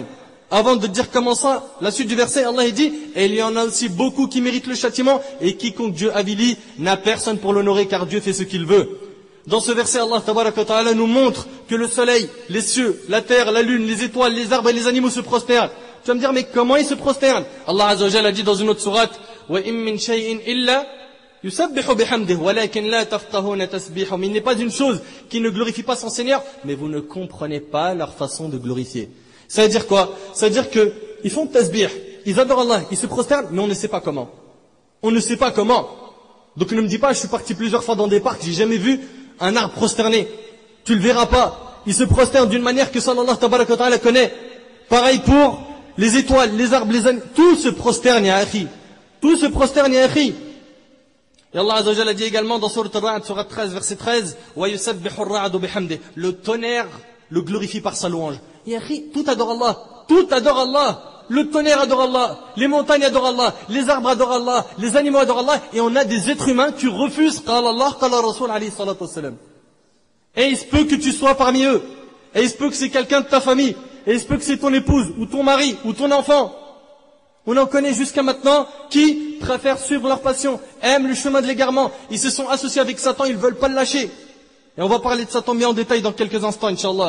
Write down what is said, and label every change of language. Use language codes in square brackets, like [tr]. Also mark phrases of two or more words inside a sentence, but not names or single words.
[fr] Avant de dire comment ça, la suite du verset, Allah il dit: et il y en a aussi beaucoup qui méritent le châtiment, et quiconque Dieu avilit n'a personne pour l'honorer, car Dieu fait ce qu'il veut. Dans ce verset, [ar] الله تبارك وتعالى [fr] nous montre que le soleil, les cieux, la terre, la lune, les étoiles, les arbres et les animaux se prosternent. Tu vas me dire: mais comment ils se prosternent? [ar] الله عز وجل [fr] a dit dans une autre sourate: [ar] وإن من شيء إلا يسبح بحمده ولكن لا تفقهون تسبيحهم. [fr] Il n'est pas une chose qui ne glorifie pas son Seigneur, mais vous ne comprenez pas leur façon de glorifier. Ça veut dire quoi? Ça veut dire que ils font tasbih, ils adorent Allah, ils se prosternent, mais on ne sait pas comment. On ne sait pas comment. Donc ne me dis pas: je suis parti plusieurs fois dans des parcs, j'ai jamais vu un arbre prosterné. Tu le verras pas. Il se prosterne d'une manière que seul [ar] الله تبارك وتعالى [fr] connaît. Pareil pour les étoiles, les arbres, les animaux. Tout se prosterne, [ar] يا أخي. [fr] Tout se prosterne, [ar] يا أخي. [fr] Et [ar] الله عز وجل [fr] dit également dans Sourate Al-Ra'd, Sourate 13, verset 13: [ar] ويسبح الرعد بحمده. [fr] Le tonnerre le glorifie par sa louange. [ar] يا أخي, [fr] tout adore Allah. Tout adore Allah. Le tonnerre adore Allah, les montagnes adorent Allah, les arbres adorent Allah, les animaux adorent Allah, et on a des êtres humains qui refusent [ar] قال الله قال رسول عليه الصلاة والسلام. [fr] Et il se peut que tu sois parmi eux, et il se peut que c'est quelqu'un de ta famille, et il se peut que c'est ton épouse, ou ton mari, ou ton enfant. On en connaît jusqu'à maintenant qui préfèrent suivre leur passion, aiment le chemin de l'égarement, ils se sont associés avec Satan, ils ne veulent pas le lâcher. Et on va parler de Satan bien en détail dans quelques instants, Inch'Allah.